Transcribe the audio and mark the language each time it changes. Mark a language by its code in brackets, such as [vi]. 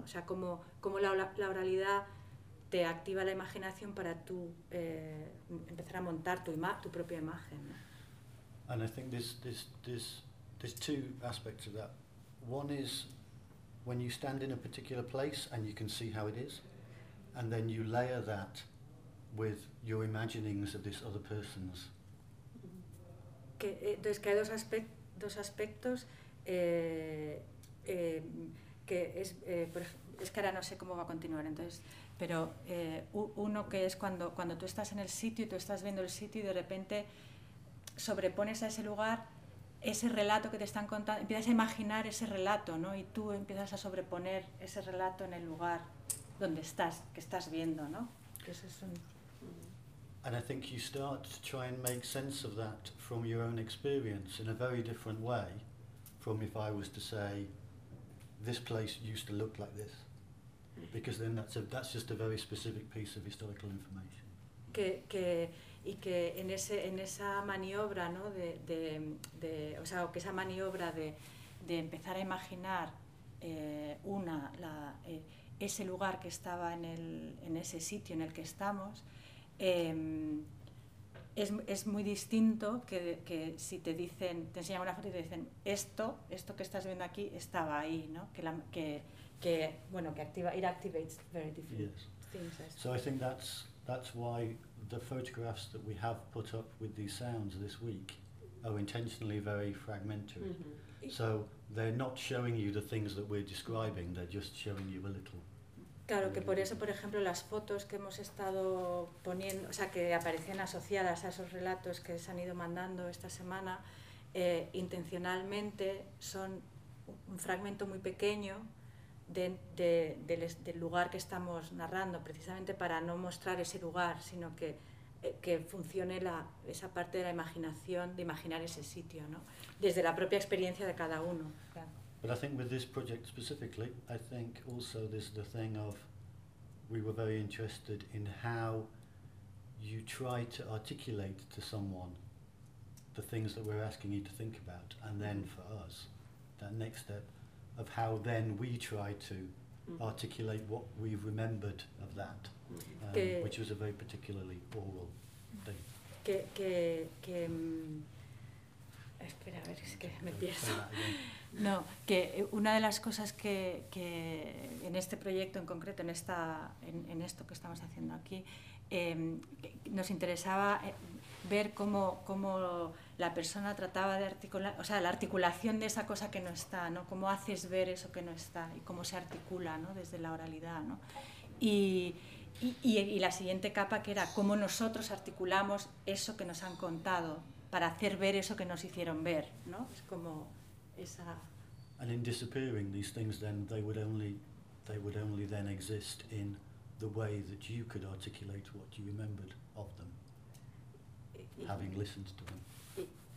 [es] O sea, cómo la oralidad te activa la imaginación para tú empezar a montar tu propia imagen, ¿no? [en] And I think there's two aspects of that. One is when you stand in a particular place and you can see how it is, and then you layer that with your imaginings of this other person's. [es] Que, entonces que hay dos aspectos que es por, es que ahora no sé cómo va a continuar entonces pero uno que es cuando tú estás en el sitio y tú estás viendo el sitio y de repente sobrepones a ese lugar ese relato que te están contando, empiezas a imaginar ese relato, ¿no? Y tú empiezas a sobreponer ese relato en el lugar donde estás, que estás viendo, ¿no? Que eso es un... [en] And I think you start to try and make sense of that from your own experience in a very different way from if I was to say, this place used to look like this. Because then that's just a very specific piece of historical information. [es] Y que en esa maniobra, ¿no? de empezar a imaginar ese lugar que estaba en ese sitio en el que estamos, es muy distinto que si te dicen, te enseñan una foto y te dicen esto que estás viendo aquí estaba ahí, ¿no? [en] Activates very different yes. things. So I think that's why the photographs that we have put up with these sounds this week are intentionally very fragmentary. Mm-hmm. So they're not showing you the things that we're describing, they're just showing you a little. [es] Claro, que por eso, por ejemplo, las fotos que hemos estado poniendo, o sea, que aparecían asociadas a esos relatos que se han ido mandando esta semana, intencionalmente son un fragmento muy pequeño del lugar que estamos narrando, precisamente para no mostrar ese lugar, sino que funcione esa parte de la imaginación, de imaginar ese sitio, ¿no? Desde la propia experiencia de cada uno. Claro. [en] But I think with this project specifically, I think also there's the thing of we were very interested in how you try to articulate to someone the things that we're asking you to think about, and then for us, that next step of how then we try to articulate what we've remembered of that, which was a very particularly oral thing. [es] Espera, a ver, es que me pierdo. No, que una de las cosas que en este proyecto en concreto, en esto que estamos haciendo aquí, nos interesaba ver cómo la persona trataba de articular, o sea, la articulación de esa cosa que no está, ¿no? Cómo haces ver eso que no está y cómo se articula, ¿no? Desde la oralidad, ¿no? Y la siguiente capa que era cómo nosotros articulamos eso que nos han contado, para hacer ver eso que nos hicieron ver, ¿no? Es como esa. [en] And in disappearing these things, then they would only then exist in the way that you could articulate what you remembered of them, having listened to them.